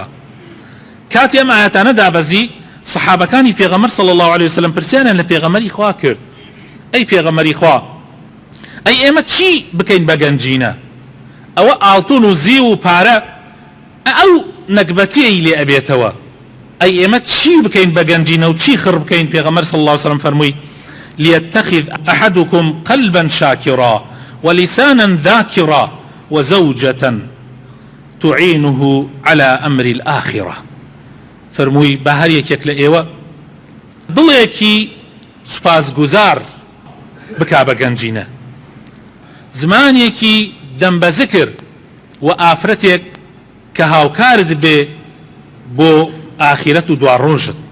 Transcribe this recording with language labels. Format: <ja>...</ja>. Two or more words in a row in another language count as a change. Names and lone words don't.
<ckb>کاتی ئەم ئاەتانە دابەزی سەحابەکانی پێغەمبەر</ckb> <ar>صلی الله علیه وسلم</ar> <ckb>پرسیانیان لە پێغەمبەری خوا کرد ئەی پێغەمبەری خوا ئەی ئێمە چی بکەین بە گەنجینە ئەوە ئاڵتون و زی و پارە ئەو نەکبەتیەی لێ ئەبێتەوە ئەی ئێمە چی بکەین بە گەنجینە و چی خڕ بکەین پێغەمبەر</ckb> <ar>صلی الله علیه وسلم</ar> <ckb>فەرمووی</ckb> <ar>ليتخذ أحدكم قلبا شاكرا ولسانا ذاكرا وزوجة تعينه على أمر الآخرة</ar> <ckb>فرمووی بە هەر یەکێک لە ئێوە دڵێکی سوپاسگوزار بکا بە گەنجینە زمانێکی دەم بە زکر و ئافرەتێک کە هاوکارت بێ بۆ ئاخیرەت و دواڕۆژت.</ckb>